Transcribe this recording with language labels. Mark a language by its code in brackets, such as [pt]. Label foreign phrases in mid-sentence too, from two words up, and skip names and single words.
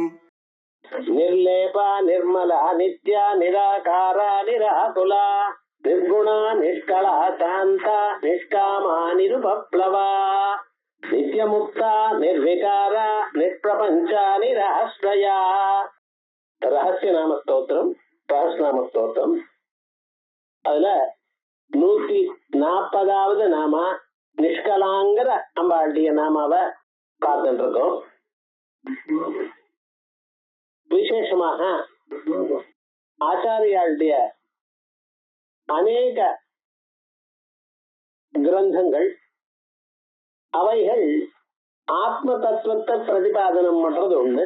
[sa] निर्लेपा निर्मला नित्या निराकारा निराकुला निर्गुणा निष्कला शांता निष्कामा निरुपप्लवा नित्यमुक्ता निर्विकारा निष्प्रपंचा निराश्रया [ta] ரகசிய நாம ஸ்தோத்திரம், சஹஸ்ரநாம ஸ்தோத்திரம். அதுல 140வது நாம நிஷ்கலாங்கிற அம்பாளுடைய நாமாவை பார்த்துட்டு இருக்கோம். விசேஷமாக ஆச்சாரியாளுடைய அநேக கிரந்தங்கள் அவைகள் ஆத்ம தத்துவத்தை பிரதிபாதனம் பண்றது ஒண்ணு.